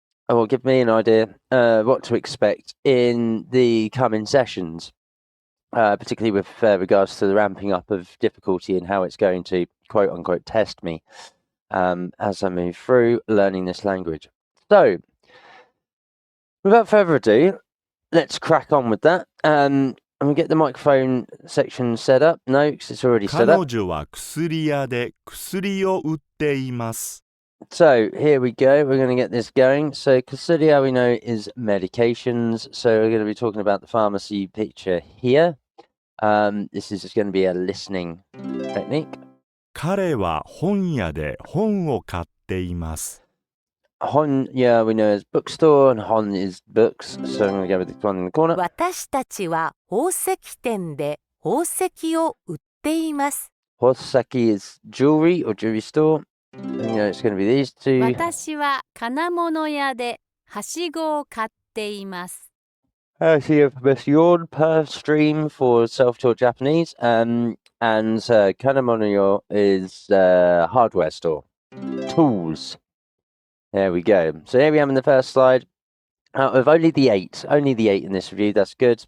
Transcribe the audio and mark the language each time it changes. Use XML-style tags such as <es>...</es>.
<en>Or give me an idea what to expect in the coming sessions, particularly with regards to the ramping up of difficulty and how it's going to quote unquote test me as I move through learning this language. So, without further ado, let's crack on with that. And we get the microphone section set up. No, because it's already set up.</en> <ja>彼女は薬屋で薬を売っています。</ja> <en>So here we go. We're going to get this going. So Kusuria we know is medications. So we're going to be talking about the pharmacy picture here. This is just going to be a listening technique.</en> <ja>彼は本屋で本を買っています。</ja> <en>Hon, yeah, we know is bookstore, and Hon is books. So I'm going to go with the one in the corner.</en> <ja>私たちは宝石店で宝石を売っています。</ja> <en>Hosaki is jewelry or jewelry store. And, you know, it's going to be these two.</en> <ja>私は金物屋ではしごを買っています。</ja> <en>Actually, a profession per stream for self-taught Japanese. And Kanamono is hardware store. Tools. There we go. So here we am in the first slide. Out of only the 8 in this review, that's good.</en>